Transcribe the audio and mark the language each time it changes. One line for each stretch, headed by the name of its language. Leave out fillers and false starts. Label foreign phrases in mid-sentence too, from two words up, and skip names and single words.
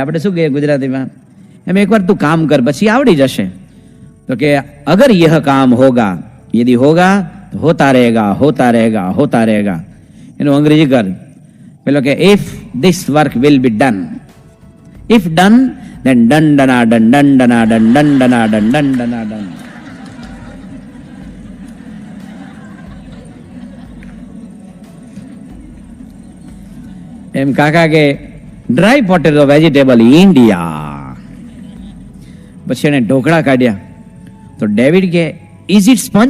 Gujarati: આપણે શું કહીએ ગુજરાતીમાં? એમ એકવાર તું કામ કર પછી આવડી જશે. તો કે
Hindi: अगर यह काम होगा, यदि होगा तो होता रहेगा, होता रहेगा, होता रहेगा, હોતા રહેગા.
Gujarati: એનું અંગ્રેજી કર. પેલો કે
English: if this work will be done, if done then dun dana dun dun dana dun dun dana dun dun dana dun.
Gujarati: એમ કાકા કે
English: dry potato vegetable India.
Gujarati: પછી એને ઢોકળા કાઢ્યા. તો ડેવિડ કે
English: is it sponge?